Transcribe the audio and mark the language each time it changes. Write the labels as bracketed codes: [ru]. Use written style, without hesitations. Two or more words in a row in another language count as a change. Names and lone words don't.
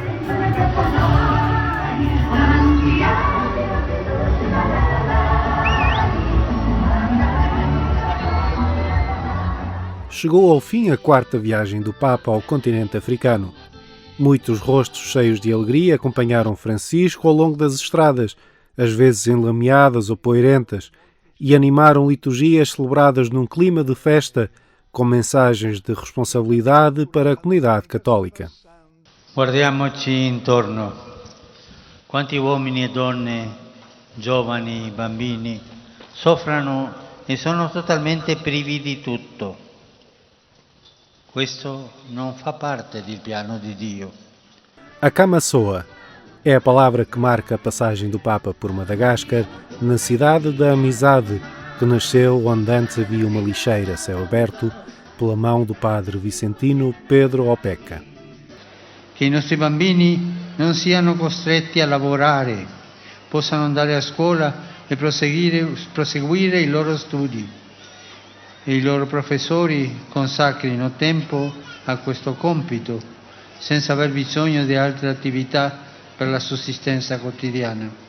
[pt] Chegou ao fim a quarta viagem do Papa ao continente africano. Muitos rostos cheios de alegria acompanharam Francisco ao longo das estradas, às vezes enlameadas ou poeirentas, e animaram liturgias celebradas num clima de festa, com mensagens de responsabilidade para a comunidade católica. [it] Guardiamoci intorno. Quanti uomini e donne, giovani, bambini, soffrono e sono totalmente privi di tutto. Questo non fa parte del piano di Dio. [pt] A cama soa é a palavra que marca a passagem do Papa por Madagascar, na cidade da Amizade, que nasceu onde antes havia uma lixeira a céu aberto, pela mão do padre vicentino Pedro Opecca. [it] Che i nostri bambini non siano costretti a lavorare, possano andare a scuola e proseguire i loro studi e i loro professori consacrino tempo a questo compito senza aver bisogno di altre attività per la sussistenza quotidiana.